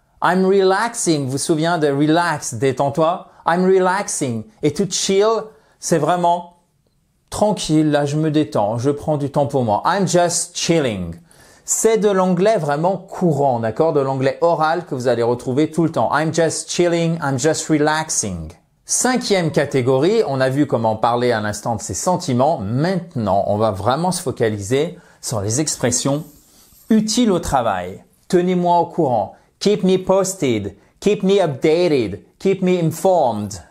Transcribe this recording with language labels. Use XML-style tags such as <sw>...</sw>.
<en>I'm relaxing.</en> <fr>Vous vous souvenez de relax, détends-toi?</fr> <en>I'm relaxing.</en> <fr>Et</fr> <en>to chill,</en> <fr>c'est vraiment tranquille, là je me détends, je prends du temps pour moi.</fr> <en>I'm just chilling.</en> <fr>C'est de l'anglais vraiment courant, d'accord? De l'anglais oral que vous allez retrouver tout le temps.</fr> <en>I'm just chilling, I'm just relaxing.</en> <fr>Cinquième catégorie, on a vu comment parler à l'instant de ses sentiments. Maintenant, on va vraiment se focaliser sur les expressions utiles au travail. Tenez-moi au courant.</fr> <en>Keep me posted. Keep me updated. Keep me informed.</en>